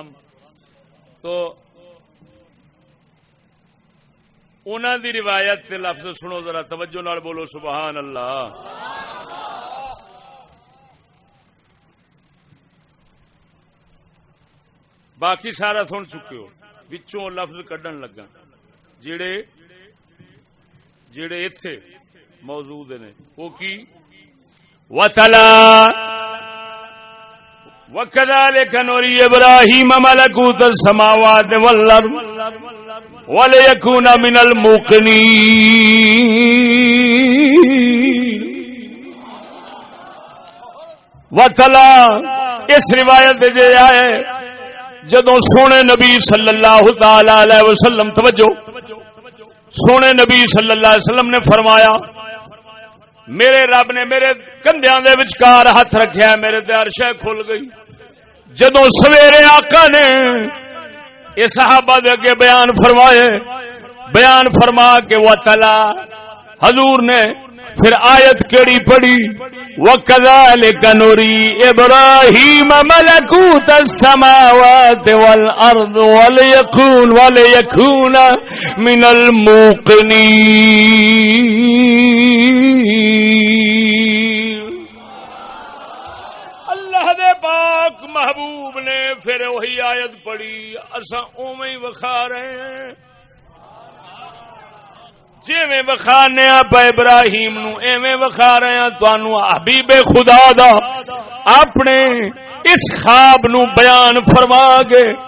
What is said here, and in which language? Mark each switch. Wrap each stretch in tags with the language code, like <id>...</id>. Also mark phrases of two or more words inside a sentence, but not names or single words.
<pa>تو انہاں دی روایت تے لفظ سنو ذرا توجہ نال بولو</pa> <ar>سبحان اللہ.</ar> <pa>باقی سارا سن چکے ہو، وچوں لفظ کڈن لگا جڑے ایتھے موجود نے. وہ کی</pa> <ar>وَتَلَا وَكَذَلِكَ نُرِي إِبْرَاهِيمَ مَلَكُوتَ السَّمَاوَاتِ وَالْأَرْضِ وَلِيَكُونَ مِنَ الْمُوقِنِينَ.</ar> <pa>وَتَلَا اس روایت دے آئے جدوں سونے نبی</pa> <ar>صلی اللہ تعالی علیہ وسلم،</ar> <pa>توجہ، سونے نبی</pa> <ar>صلی اللہ علیہ وسلم</ar> <pa>نے فرمایا میرے رب نے میرے کندھیاں دے وچکار ہاتھ رکھیا، میرے تے عرش کھل گئی. جدوں سویرے آقا نے یہ صحابہ دے اگے بیان فرمائے، بیان فرما کے وَتَلَا حضور نے پھر آیت کیڑی پڑھی</pa> <ar>وَكَذَلِكَ نُرِي إِبْرَاهِيمَ مَلَكُوتَ السَّمَاوَاتِ وَالْأَرْضِ وَلِيَكُونَ مِنَ الْمُوقِنِينَ.</ar> <pa>اللہ دے پاک محبوب نے پھر وہی آیت پڑھی، اساں اوویں ہی وکھا رہے ہیں جویں وکھانے پا ابراہیم نو ایویں وکھا رہے ہیں تانوں حبیب خدا دا اپنے اس خواب نو بیان فرما کے،</pa>